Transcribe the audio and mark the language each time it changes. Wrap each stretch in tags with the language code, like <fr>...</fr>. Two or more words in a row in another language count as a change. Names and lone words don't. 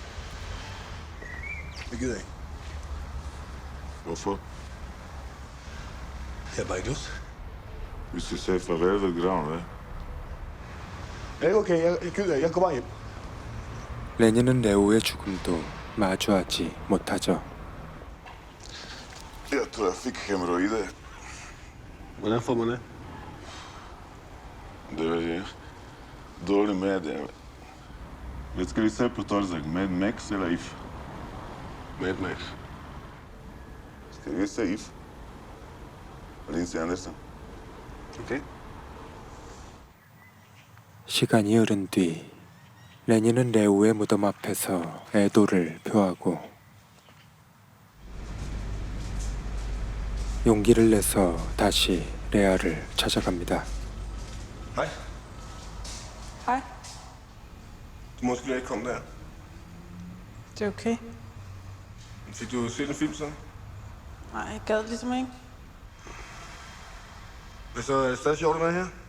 <da>Det gider jeg ikke. Hvorfor? Jeg har bare ikke lyst. Vi skal sige farvel ved graven, hvad? Ja, det er okay. Jeg gider ikke. Jeg går bare hjem.</da> <ko>레니는 레오의 죽음도 마주하지 못하죠.</ko> <da>Jeg tror, jeg fik hemorrhoider. Hvordan får man det? Det ved jeg ikke. Dårlig mad. Hvad skal vi se på torsdag? Mad Max eller If? Mad Max. Skal vi se If? Og Lindsay Anderson. Okay.</da> <ko>시간이 흐른 뒤 레니는 레오의 무덤 앞에서 애도를 표하고 용기를 내서 다시 레아를 찾아갑니다.</ko> <da>Hej. Hej. Du må måske ikke komme der. Det er okay. Fik du set en film så? Nej, jeg gad ligesom ikke. Men så er det stadig sjovt at være her?</da>